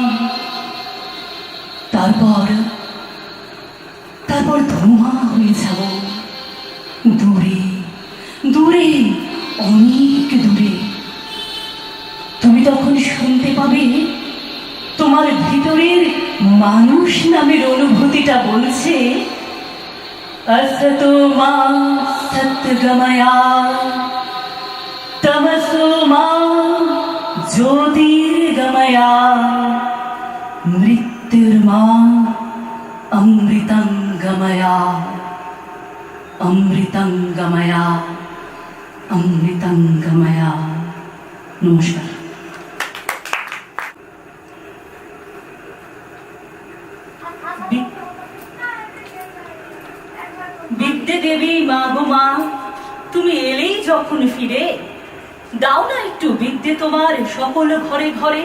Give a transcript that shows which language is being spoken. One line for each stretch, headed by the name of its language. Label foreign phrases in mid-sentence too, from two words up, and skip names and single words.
Bangla: তারপর ধোঁয়া হয়ে যাব দূরে, দূরে, অনেক দূরে। তুমি তখন শুনতে পাবে তোমার ভিতরের মানুষ নামের অনুভূতিটা বলছে,
Sanskrit: असतो मा सत्गमया तमसो मा ज्योतिर्गमया मृत्युर्मा अमृतं गमया। অমৃতঙ্গময়া অমৃতঙ্গময়া।
Bangla: নমস্কার। বিদ্যে দেবী মা গো মা, তুমি এলেই যখন ফিরে, দাও না একটু বিদ্যে তোমার সকল ঘরে ঘরে।